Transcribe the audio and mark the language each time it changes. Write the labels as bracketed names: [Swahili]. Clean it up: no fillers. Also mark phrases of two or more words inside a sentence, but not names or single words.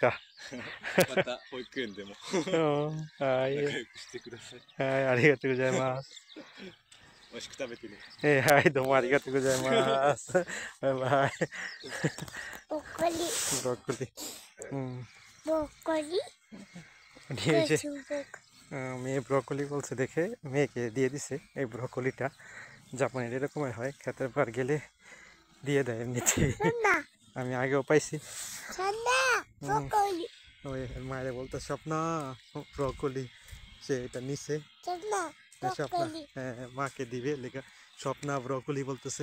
[Japanese] また保育園でもはい、仲良くしてください。はい、ありがとうございます。美味しく食べてね。はい、どうもありがとうございます。バイバイ。ブロッコリー。ブロッコリー。ブロッコリー。 [Bangla] মেয়ে ব্রকলি বলছে দেখে মেয়েকে দিয়ে দিছে এই ব্রকলিটা। জাপানের এরকমই হয়, ক্ষেতের পার গেলে দিয়ে দেয় এমনিতে। আমি আগেও পাইছি। ওই মায়ের বলতো স্বপ্ন ব্রকলি, সে এটা নিছে স্বপ্ন, হ্যাঁ মাকে দিবে লেখা স্বপ্না ব্রকলি বলতেছে।